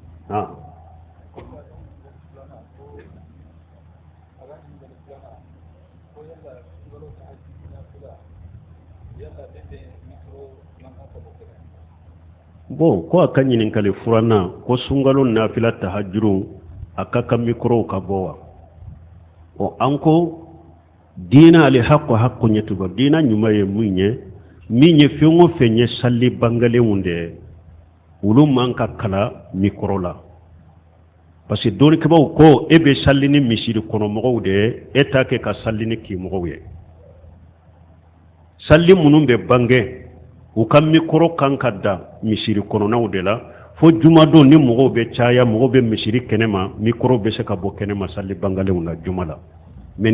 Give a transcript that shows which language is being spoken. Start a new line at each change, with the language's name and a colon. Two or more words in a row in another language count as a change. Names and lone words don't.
Bambara: bon ko a ka ɲininkali furanna ko sunkalo nafila tahajuru a ka kan mikorow ka bɔ wa o an ko diina ali haqqo ɲɛtuba diina ɲuman ye min ye fɛn o fɛn ye salli bangalenw de olu man ka kala mikoro la
French: parce que
Bambara: dɔɔnikɛbaw ko e bɛ salli ni misiri kɔnɔmɔgɔw de e t'a kɛ ka salli ni kimɔgɔw ye salli minnu bɛ bange u ka mikoro kan ka da misiri kɔnɔnaw de la fo jumadon ni mɔgɔw bɛ caya mɔgɔw bɛ misiri kɛnɛma mikoro bɛ se ka bɔ kɛnɛma salli bangalenw la juma la mais